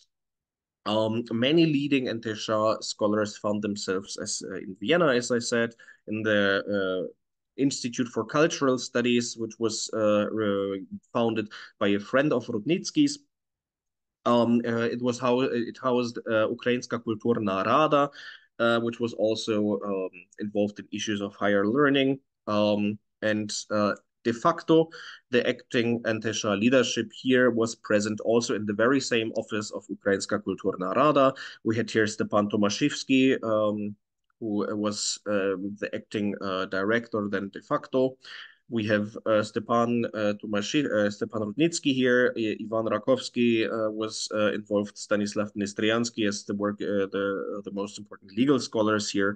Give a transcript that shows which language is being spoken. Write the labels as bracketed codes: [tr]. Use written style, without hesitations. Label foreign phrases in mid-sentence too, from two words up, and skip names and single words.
[en] Many leading НТШ scholars found themselves in Vienna, as I said, in the Institute for Cultural Studies, which was founded by a friend of Rudnitsky's. It housed Українська культурна рада, which was also involved in issues of higher learning. And de facto, the acting НТШ leadership here was present also in the very same office of Українська культурна рада. We had here Stepan Tomaszewski, who was the acting director then de facto. We have Stepan Rudnitsky here. Ivan Rakovsky was involved. Stanislav Nestriansky as the most important legal scholars here.